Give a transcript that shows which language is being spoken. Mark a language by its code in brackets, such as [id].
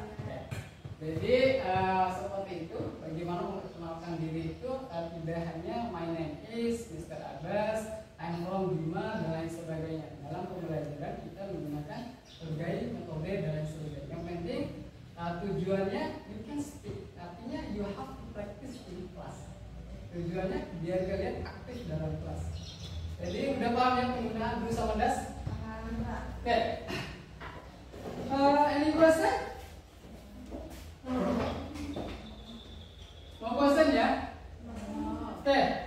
[id] Oke. Jadi seperti itu. Bagaimana memperkenalkan diri itu tidak hanya [en] my name is Mr. [id] Abbas, [en] I'm from Bima [id] dan lain sebagainya. Dalam pembelajaran kita menggunakan berbagai metode dan lain sebagainya. Yang penting tujuannya [en] you can speak. [id] Artinya [en] you have to practice in class. [id] Tujuannya biar kalian aktif dalam kelas. Jadi udah paham ya penggunaan do sama does? Paham, Pak. [en] Oke. Any question? [id] Mau question ya? Oke.